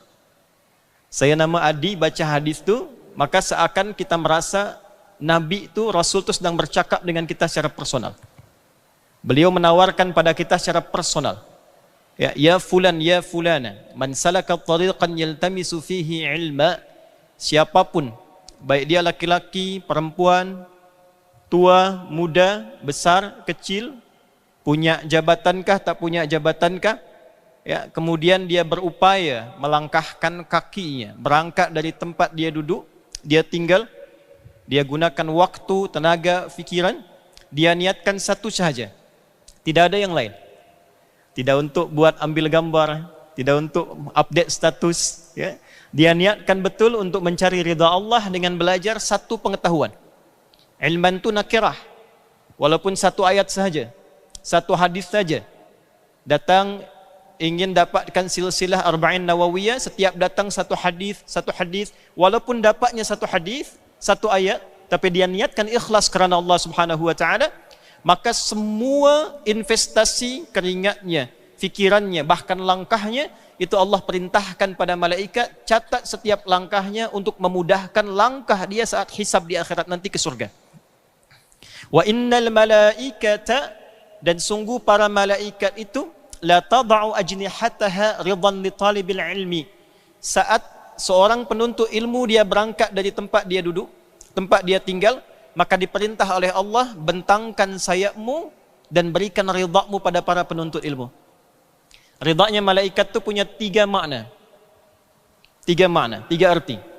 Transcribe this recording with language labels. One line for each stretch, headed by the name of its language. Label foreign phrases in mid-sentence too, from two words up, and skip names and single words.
Indonesian: Saya nama Adi baca hadis itu, maka seakan kita merasa Nabi itu, Rasul itu sedang bercakap dengan kita secara personal. Beliau menawarkan pada kita secara personal.
Arabic: يا فلان، يا فلانة، من سلك طريقا يلتمس فيه علما.
Indonesian: Siapapun, baik dia laki-laki, perempuan, tua, muda, besar, kecil, punya jabatankah, tak punya jabatankah, ya, kemudian dia berupaya melangkahkan kakinya, berangkat dari tempat dia duduk, dia tinggal, dia gunakan waktu, tenaga, fikiran, dia niatkan satu sahaja, tidak ada yang lain. Tidak untuk buat ambil gambar, tidak untuk update status, ya. Dia niatkan betul untuk mencari ridha Allah dengan belajar satu pengetahuan. Ilman tu nakirah, walaupun satu ayat saja, satu hadis saja. Datang ingin dapatkan
Arabic: سلسلة الأربعين النووية,
Indonesian: setiap datang satu hadis, walaupun dapatnya satu hadis, satu ayat, tapi dia niatkan ikhlas kerana
Arabic: الله سبحانه وتعالى,
Indonesian: maka semua investasi keringatnya, fikirannya, bahkan langkahnya, itu Allah perintahkan pada malaikat, catat setiap langkahnya untuk memudahkan langkah dia saat hisab di akhirat nanti ke surga.
Arabic: وإن الملائكة,
Indonesian: dan sungguh para malaikat itu,
Arabic: لا تضع أجنحتها رضا لطالب العلم.
Indonesian: Saat seorang penuntut ilmu dia berangkat dari tempat dia duduk, tempat dia tinggal, maka diperintah oleh Allah, bentangkan sayapmu dan berikan ridhamu pada para penuntut ilmu. Ridhanya malaikat itu punya tiga makna, tiga arti.